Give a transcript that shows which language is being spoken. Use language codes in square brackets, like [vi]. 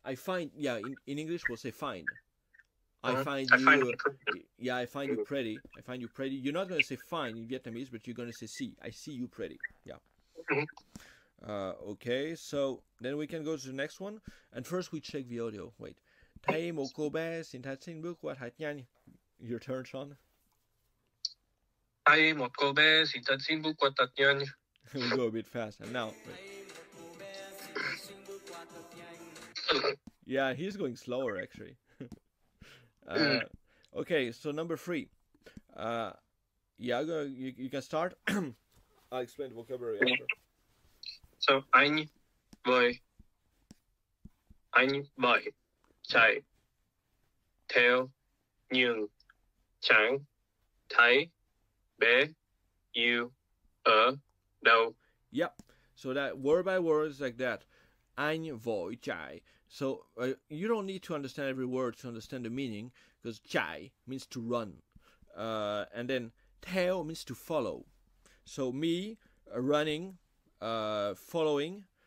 [en] I find, yeah, in English we'll say find. I find you pretty. I find you pretty. You're not going to say fine in Vietnamese, but you're going to say see. I see you pretty. Yeah. Okay, so then we can go to the next one. And first we check the audio. Wait. [vi] Thấy một cô bé xin bước qua thật nhanh. [en] Your turn, Sean. [vi] Thấy một cô bé xin bước qua thật nhanh. [en] We go a bit fast. And now, wait. Yeah, he's going slower actually. Okay, so number 3. Yeah, you can start. I'll explain the vocabulary after. [vi] So anh vậy chạy theo nhưng chẳng thấy bé yêu ở đâu. [en] Yep. So that word by word is like that. [vi] Anh vội chạy. [en] So you don't need to understand every word to understand the meaning, because chạy means to run, and then theo means to follow. So me running, following.